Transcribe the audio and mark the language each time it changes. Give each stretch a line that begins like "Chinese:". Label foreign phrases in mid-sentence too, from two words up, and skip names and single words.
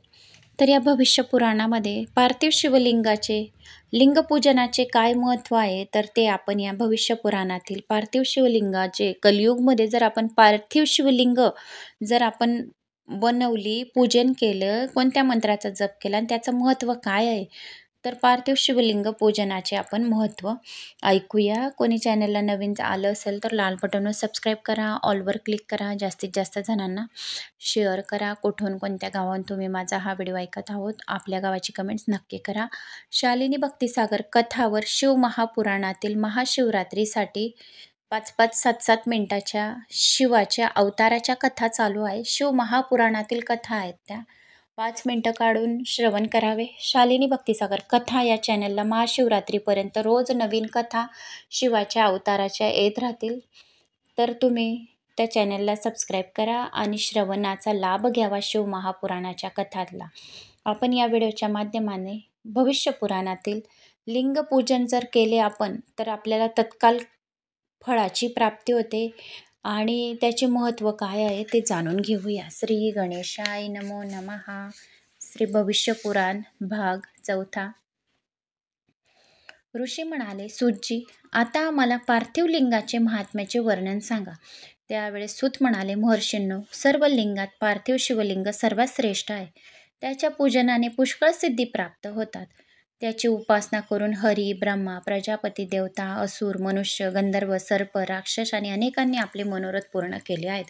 Marathi: तर या भविष्य पुराणामध्ये पार्थिव शिवलिंगाचे लिंगपूजनाचे काय महत्त्व आहे, तर ते आपण या भविष्य पुराणातील पार्थिव शिवलिंगाचे कलियुगमध्ये जर आपण पार्थिव शिवलिंग जर आपण बनवली, पूजन केलं, कोणत्या मंत्राचा जप केला आणि त्याचं महत्त्व काय आहे, तर पार्थिव शिवलिंग पूजनाचे आपण महत्त्व ऐकूया. कोणी चॅनलला नवीन आलं असेल तर लाल बटनवर सबस्क्राईब करा, ऑलवर क्लिक करा, जास्तीत जास्त जणांना शेअर करा. कुठून कोणत्या गावाहून तुम्ही माझा हा व्हिडिओ ऐकत आहोत, आपल्या गावाची कमेंट्स नक्की करा. शालिनी भक्तिसागर कथावर शिव महापुराणातील महाशिवरात्रीसाठी 5-5, 7-7 मिनिटाच्या शिवाच्या अवताराच्या कथा चालू आहे. शिव महापुराणातील कथा आहेत त्या 5 मिनिटं काढून श्रवण करावे. शालिनी भक्तिसागर कथा या चॅनलला महाशिवरात्रीपर्यंत रोज नवीन कथा शिवाच्या अवताराच्या येत राहतील. तर तुम्ही त्या चॅनलला सबस्क्राईब करा आणि श्रवणाचा लाभ घ्यावा शिव महापुराणाच्या कथातला. आपण या व्हिडिओच्या माध्यमाने भविष्य पुराणातील लिंगपूजन जर केले आपण, तर आपल्याला तत्काल फळाची प्राप्ती होते आणि त्याचे महत्त्व काय आहे ते जाणून घेऊया.
Sanskrit: श्री गणेशाय नमो नमः. श्री भविष्य पुराण भाग 4.
Marathi: ऋषी म्हणाले, सूतजी, आता आम्हाला पार्थिव लिंगाचे महात्म्याचे वर्णन सांगा. त्यावेळेस सूत म्हणाले, महर्षींनो, सर्व लिंगात पार्थिव शिवलिंग सर्वात श्रेष्ठ आहे. त्याच्या पूजनाने पुष्कळ सिद्धी प्राप्त होतात. त्याची उपासना करून हरी, ब्रह्मा, प्रजापती, देवता, असुर, मनुष्य, गंधर्व, सर्प, राक्षस आणि अनेकांनी आपले मनोरथ पूर्ण केले आहेत.